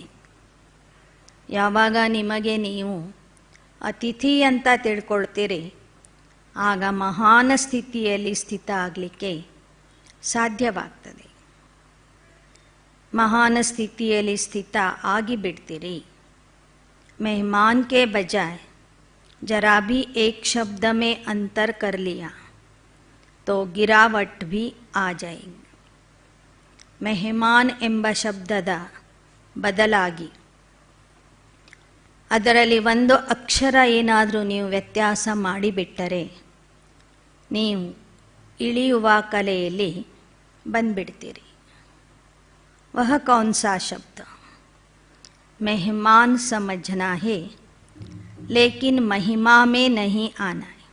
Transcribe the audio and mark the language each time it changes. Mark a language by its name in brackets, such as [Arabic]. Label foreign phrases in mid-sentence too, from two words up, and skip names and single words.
[Kannada] ಯಾವಾಗ ನಿಮಗೆ ನೀವು ಅತಿಥಿ ಅಂತ ತಿಳ್ಕೊಳ್ತೀರಿ, ಆಗ ಮಹಾನ ಸ್ಥಿತಿಯಲ್ಲಿ ಸ್ಥಿತ ಆಗಲಿಕ್ಕೆ ಸಾಧ್ಯವಾಗ್ತದೆ. ಮಹಾನ ಸ್ಥಿತಿಯಲ್ಲಿ ಸ್ಥಿತ ಆಗಿಬಿಡ್ತೀರಿ. [Hindi] मेहमान के बजाय जरा भी एक शब्द में अंतर कर लिया तो ಗಿರಾವಟ್ भी आ जाएंगे. [Kannada] ಮೆಹಮಾನ್ ಎಂಬ ಶಬ್ದದ ಬದಲಾಗಿ ಅದರಲ್ಲಿ ಒಂದು ಅಕ್ಷರ ಏನಾದರೂ ನೀವು ವ್ಯತ್ಯಾಸ ಮಾಡಿಬಿಟ್ಟರೆ ನೀವು ಇಳಿಯುವ ಕಲೆಯಲ್ಲಿ ಬಂದ್ಬಿಡ್ತೀರಿ. [Hindi] वह कौन सा शब्द? मेहमान समझना है लेकिन महिमा में नहीं आना है.